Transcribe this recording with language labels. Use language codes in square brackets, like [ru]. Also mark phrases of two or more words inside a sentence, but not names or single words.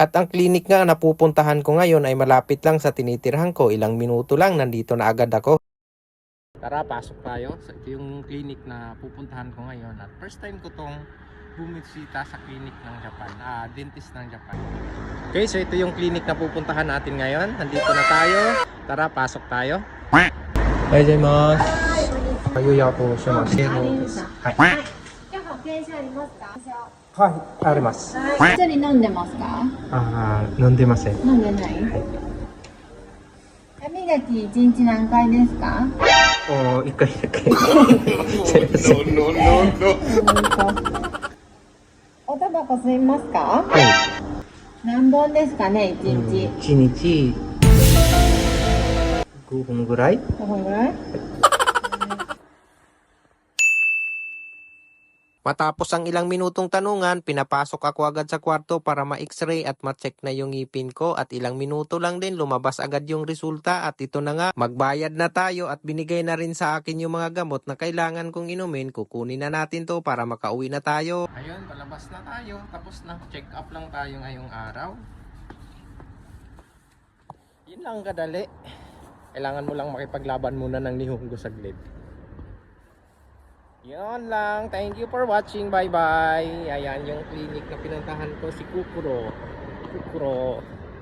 [tl] At ang clinic nga na pupuntahan ko ngayon ay malapit lang sa tinitirhan ko, ilang minuto lang nandito na agad ako. Tara, pasok tayo. So, ito yung clinic na pupuntahan ko ngayon at [en] first time [tl] ko tong bumisita sa clinic ng Japan, dentist ng Japan. Okay, so ito yung clinic na pupuntahan natin ngayon. Nandito na tayo. Tara, pasok tayo. [ja] Gozaimasu. Ayuyaku shimasu. Hai. じゃあ保険証ありますか？はい、あります。薬飲んでますか？飲んでません。飲んでない？歯磨き1日何回ですか？ 1回だけ。すいません。おタバコ吸いますか？はい。何本ですかね、1日。 1日5本ぐらい。 5本ぐらい？ [tl] Matapos ang ilang minutong tanungan, pinapasok ako agad sa kwarto para ma-x-ray at ma-check na yung ngipin ko at ilang minuto lang din lumabas agad yung resulta at ito na nga, magbayad na tayo at binigay na rin sa akin yung mga gamot na kailangan kong inumin. Kukunin na natin to para makauwi na tayo. Ayun, palabas na tayo. Tapos na, [en] check up [tl] lang tayo ngayong araw. Yun lang kadali. Kailangan mo lang makipaglaban muna ng nihunggo saglit. Yun lang. [en] Thank you for watching. Bye bye. [tl] Ayan yung clinic na pinuntahan ko, si Kukuro.